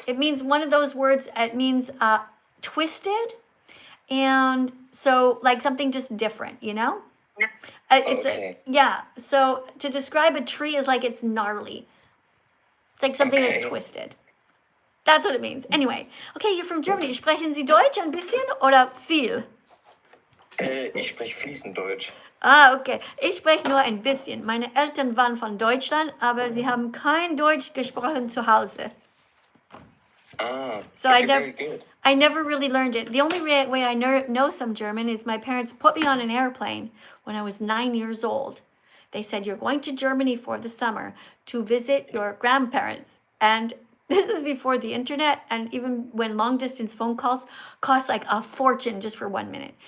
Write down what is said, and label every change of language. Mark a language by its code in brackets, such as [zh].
[en] It means one of those words. It means twisted. And so like something just different, you know? It's Okay. yeah. So to describe a tree is like it's gnarly. It's like something that's Okay. twisted. That's what it means. Anyway, okay, you're from Germany. [de] Sprechen Sie Deutsch ein bisschen oder viel? Ich spreche fließend Deutsch. [en] Ah, okay. [de] Ich spreche nur ein bisschen. Meine Eltern waren von Deutschland, aber sie haben kein Deutsch gesprochen zu Hause. Ah, [en] So but you're very good. I never really learned it. The only way I know some German is my parents put me on an airplane when I was 9 years old. They said, you're going to Germany for the summer to visit your grandparents. And this is before the internet, and even when long distance phone calls cost like a fortune just for 1 minute.